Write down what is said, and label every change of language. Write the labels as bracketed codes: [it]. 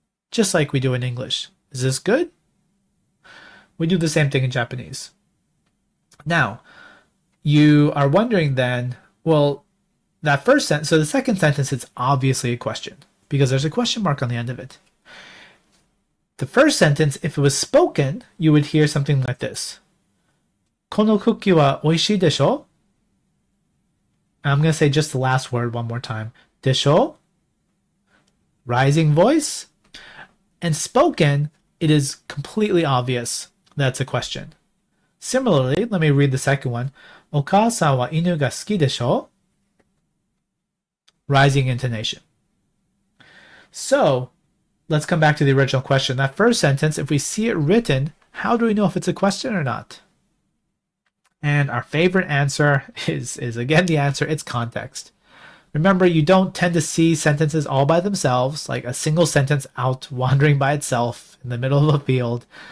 [en] Just like we do in English. Is this good? We do the same thing in Japanese. Now, you are wondering then, well, that first sentence, so the second sentence, it's obviously a question because there's a question mark on the end of it. The first sentence, if it was spoken, you would hear something like this. [ja] このクッキーは美味しいでしょ? [en] I'm going to say just the last word one more time. [ja] でしょ? [en] Rising voice. And spoken, it is completely obvious that's a question. Similarly, let me read the second one. [ja] お母さんは犬が好きでしょ? [en] Rising intonation. So, let's come back to the original question. That first sentence, if we see it written, how do we know if it's a question or not? And our favorite answer is again the answer, it's context. Remember, you don't tend to see sentences all by themselves, like a single sentence out wandering by itself in the middle of a field.